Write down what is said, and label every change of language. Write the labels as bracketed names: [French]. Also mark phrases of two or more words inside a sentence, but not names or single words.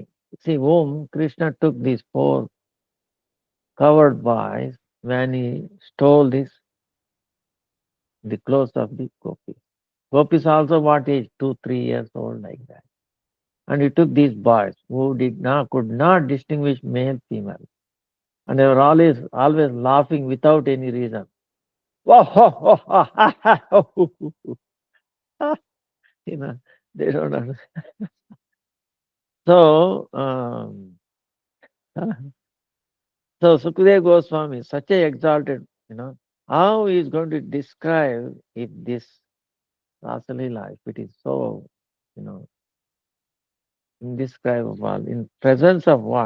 [English] See, whom Krishna took these four covered by when he stole the clothes of the gopis. Gopis also what age? 2, 3 years old like that. And he took these boys who could not distinguish male female. And they were always laughing without any reason. Whoa, ho, ho, ha, ha, ha, ho, ho, ho, ho. you know, they don't understand. So, so Sukadeva Goswami, such a exalted, how he is going to describe if this Rasalila, if it is so, you know, indescribable, in presence of what?